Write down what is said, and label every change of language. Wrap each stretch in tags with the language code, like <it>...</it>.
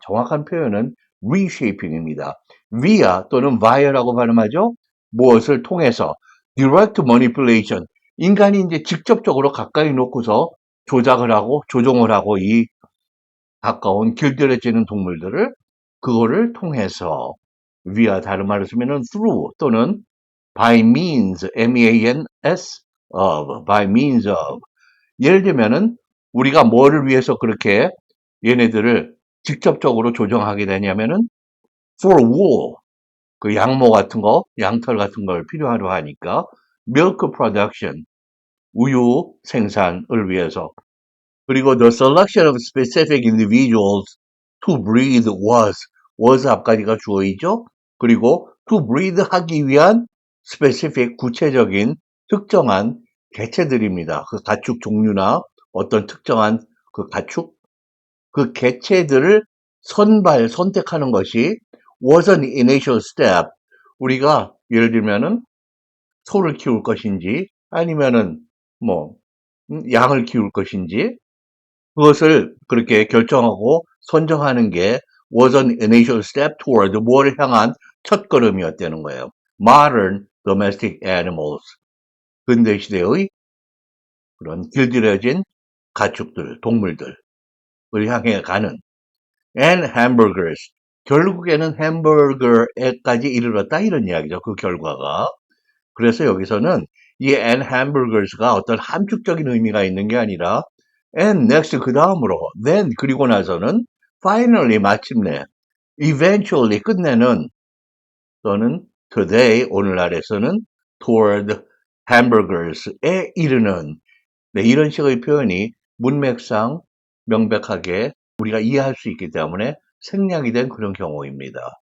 <ko>정확한 표현은 reshaping입니다. via 또는 via라고 발음하죠. 무엇을 통해서</ko> <en>direct manipulation</en> <ko>인간이 이제 직접적으로 가까이 놓고서 조작을 하고 조종을 하고 이 가까운 길들여지는 동물들을 그거를 통해서</ko> <en>via</en> <ko>다른 말로 쓰면은</ko> <en>through 또는 by means, M-E-A-N-S of, by means of.</en> <ko>예를 들면은 우리가 뭐를 위해서 그렇게 얘네들을 직접적으로 조정하게 되냐면은</ko> <en>for wool,</en> <ko>그 양모 같은 거, 양털 같은 걸 필요하려 하니까</ko> <en>milk production,</en> <ko>우유 생산을 위해서. 그리고</ko> <en>the selection of specific individuals to breed was</en> <ko>앞까지가 주어이죠. 그리고 to breed 하기 위한 specific 구체적인 특정한 개체들입니다. 그 가축 종류나 어떤 특정한 그 가축, 그 개체들을 선택하는 것이</ko> <en>was an initial step.</en> <ko>우리가 예를 들면은 소를 키울 것인지 아니면은 뭐 양을 키울 것인지 그것을 그렇게 결정하고 선정하는 게</ko> <en>was an initial step toward</en> <ko>뭐를 향한 첫걸음이었다는 거예요.</ko> <en>Modern domestic animals.</en> <ko>근대 시대의 그런 길들여진 가축들, 동물들을 향해 가는</ko> <en>and hamburgers.</en> <ko>결국에는 햄버거에까지 이르렀다 이런 이야기죠. 그 결과가. 그래서 여기서는 이</ko> <en>and hamburgers</en> <ko>가 어떤 함축적인 의미가 있는 게 아니라</ko> <en>and next</en> <ko>그 다음으로 then 그리고 나서는 finally 마침내 eventually 끝내는 또는 today 오늘날에서는</ko> <en>toward hamburgers</en> <ko>에 이르는 네, 이런 식의 표현이 문맥상 명백하게 우리가 이해할 수 있기 때문에 생략이 된 그런 경우입니다.</ko>